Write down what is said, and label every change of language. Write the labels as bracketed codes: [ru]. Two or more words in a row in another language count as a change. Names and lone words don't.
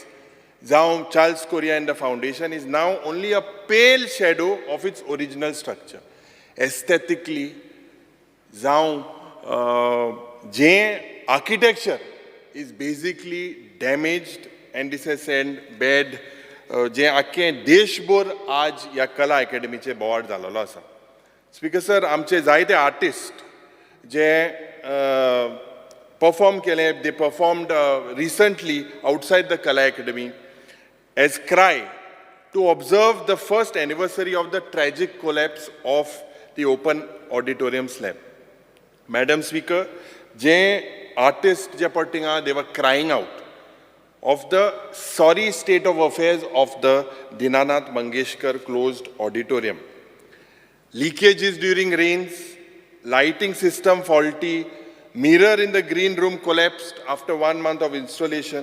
[en] Charles Correa and the foundation is now only a pale shadow of its original structure. Aesthetically, architecture is basically damaged and this has sent bad [kok] जे आख्खे देशभर आज ह्या कला अकादमीचे बोवाड जालोलो आसा. स्पीकर सर, आमचे जायते आर्टिस्ट जे परफॉर्म केले, [en] they performed recently outside the Kala Academy as CRY to observe the first anniversary of the tragic collapse of the open auditorium slab. Madam Speaker, [kok] जे artists जे पट्टिंगा, [en] they were crying out of the sorry state of affairs of the Dinanath Mangeshkar closed auditorium. Leakages during rains, lighting system faulty, mirror in the green room collapsed after 1 month of installation.